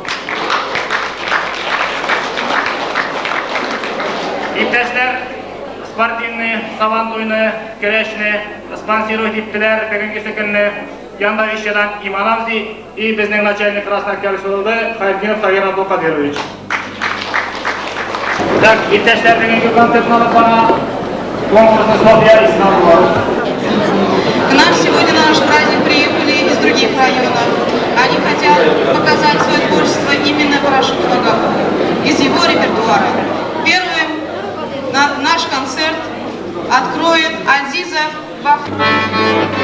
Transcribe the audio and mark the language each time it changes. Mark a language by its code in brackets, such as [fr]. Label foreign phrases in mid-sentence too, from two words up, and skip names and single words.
[tt] Иптәшләр, спортивный, сабантуйны, көрәшне спонсирует иттеләр бүгенге көнне. Яндавищадан Иман абзый и безнең начальник Краснооктябрь селосы Хайрдинов Тагир Абдулкадирович. Так, иптәшләр, бүгенге концертны алып бара. [ru] Конкурсный Софья из Нарвы. К нам сегодня на наш праздник приехали из других районов. Они хотят показать свое творчество именно по Рашиду Вагапову, из его репертуара. Первым наш концерт откроет Азиза Вахтанов.